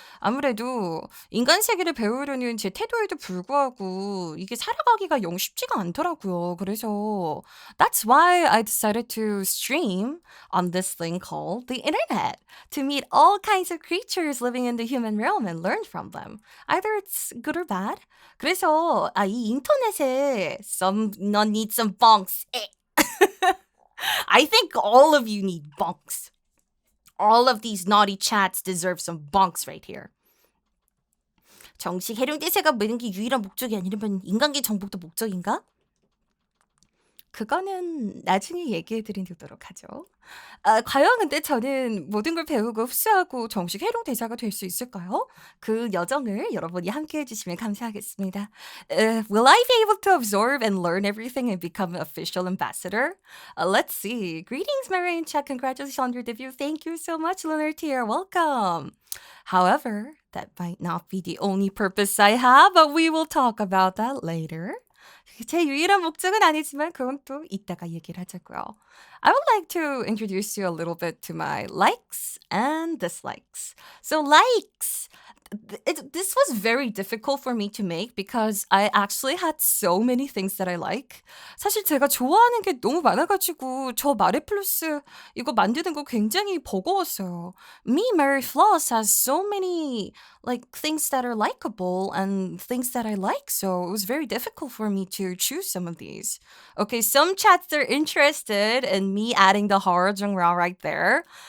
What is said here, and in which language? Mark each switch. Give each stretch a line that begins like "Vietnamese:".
Korean: 아무래도 인간 세계를 배우려는 제 태도에도 불구하고 이게 살아가기가 영 쉽지가 않더라고요. 그래서
English: that's why I decided to stream on this thing called the internet to meet all kinds of creatures living in the human realm and learn from them. Either it's good or bad.
Korean: 그래서 이 인터넷에
English: none need some bunks. I think all of you need bunks. All of these naughty chats deserve some bunks right here.
Korean: 정식 해룡대사가 모든 게 유일한 목적이 아니라면 인간계 정복도 목적인가? 그거는 나중에 얘기해드리도록 하죠. 과연 근데 저는 모든 걸 배우고 흡수하고 정식 해룡 대사가 될 수 있을까요? 그 여정을 여러분이 함께 해주시면 감사하겠습니다.
English: Will I be able to absorb and learn everything and become an official ambassador? Let's see. Greetings, Mare and Chuck. Congratulations on your debut. Thank you so much, Lunar Tier. Welcome. However, that might not be the only purpose I have, but we will talk about that later.
Korean: 제 유일한 목적은 아니지만 그건 또 이따가 얘기를 하자고요.
English: I would like to introduce you a little bit to my likes and dislikes. So likes. This was very difficult for me to make because I actually had so many things that I like.
Korean: 사실 제가 좋아하는 게 너무 많아가지고 저 마레 플러스 이거 만드는 거 굉장히 버거웠어요.
English: Mare Flos has so many like things that are likable and things that I like, so it was very difficult for me to choose some of these. Okay, some chats are interested in me adding the Harajungra right there.